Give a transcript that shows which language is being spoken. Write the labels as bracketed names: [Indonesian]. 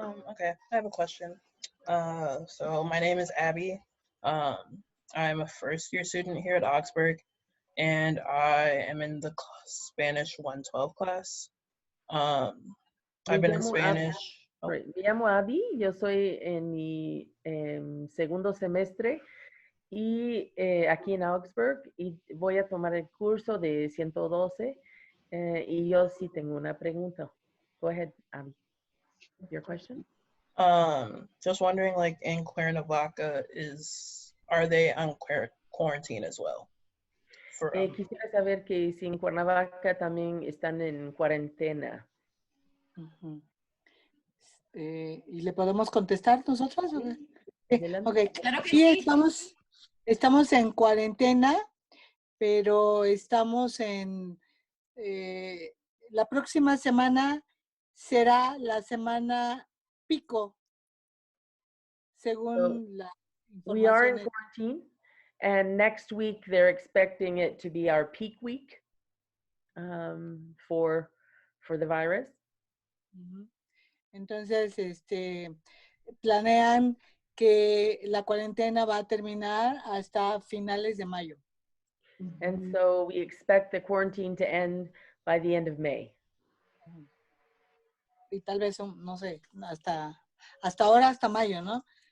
[English] Okay, I have a question. So my name is Abby. I'm a first-year student here at Augsburg, and I am in the Spanish 112 class. I've been in Spanish. [Spanish] Me llamo Abby, yo soy en mi segundo semestre y aquí en Augsburg, y voy a tomar el curso de 112 y yo sí tengo una pregunta. [English] Go ahead, Abby. Your question? Just wondering, like in Cuernavaca, are they on quarantine as well? [Spanish] Quisiera saber que si en Cuernavaca también están en cuarentena. ¿Y le podemos contestar nosotros? Adelante. Claro que Sí, estamos en cuarentena, pero estamos en... la próxima semana será la semana pico, según la información. [English] We are in quarantine, and next week they're expecting it to be our peak week for the virus. [Spanish] Entonces, planean que la cuarentena va a terminar hasta finales de mayo. [English] And so we expect the quarantine to end by the end of May. [Spanish] Y tal vez, no sé, hasta ahora, hasta mayo, ¿no?